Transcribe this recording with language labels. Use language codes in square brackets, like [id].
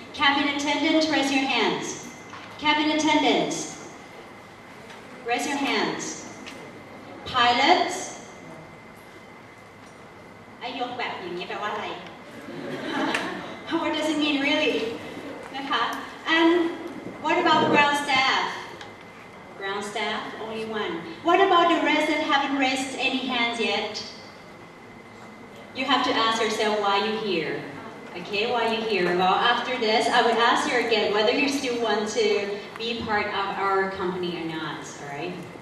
[en] Cabin attendant, raise your hands. Cabin attendant, raise your hands. Pilot, [th] ไอยกแบบอย่างนี้แปลว่าอะไร [en] What does it mean really? นะคะ And what about ground staff? Ground staff, only one. What about the rest that haven't raised any hands yet? You have to ask yourself why you're here. Okay, why you're here. Well, after this, I would ask you again whether you still want to be part of our company or not, alright?